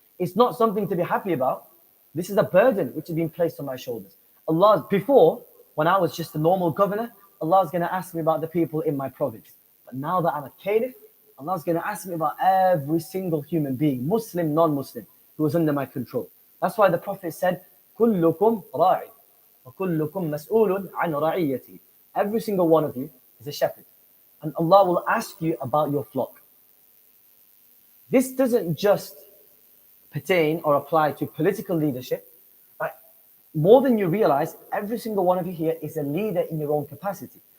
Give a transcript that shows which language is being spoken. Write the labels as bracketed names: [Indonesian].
[English] It's not something to be happy about. This is a burden which has been placed on my shoulders. Before, when I was just a normal governor, Allah's going to ask me about the people in my province. But now that I'm a caliph, Allah's going to ask me about every single human being, Muslim, non-Muslim, who is under my control. That's why the Prophet said, [Arabic] كُلُّكُمْ رَاعٍ وَكُلُّكُمْ مَسْئُولٌ عَنْ رَعِيَّتِهِ. [English] Every single one of you is a shepherd. And Allah will ask you about your flock. This doesn't just pertain or apply to political leadership. But more than you realize, every single one of you here is a leader in your own capacity.